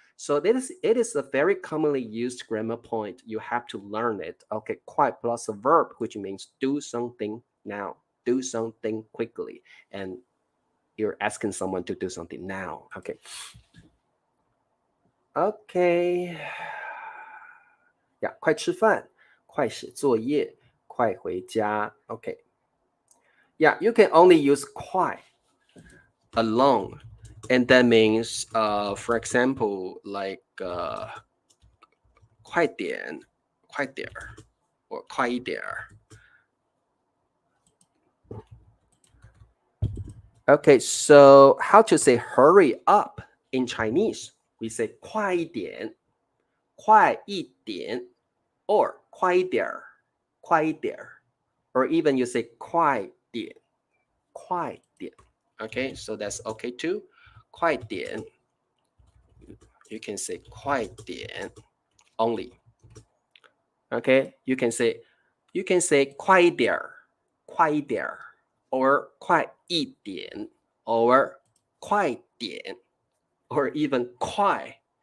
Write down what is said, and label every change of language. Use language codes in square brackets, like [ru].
[en] So it is a very commonly used grammar point. You have to learn it. Okay, 快 plus a verb, which means do something now. Do something quickly. And you're asking someone to do something now. Okay. Okay. [zh] Yeah, 快吃饭, 快写作业, 快回家. [en] Okay. Yeah, you can only use 快 alone. And that means, for example, like 快点, 快点, or 快一点. Okay, so how to say hurry up in Chinese? We say 快一点, 快一点, or 快一点, 快一点, or even you say 快点, 快点. Okay, so that's okay too. 快点. You can say 快点 only. Okay, you can say 快一点, 快一点, or 快一点, or 快点, or even 快.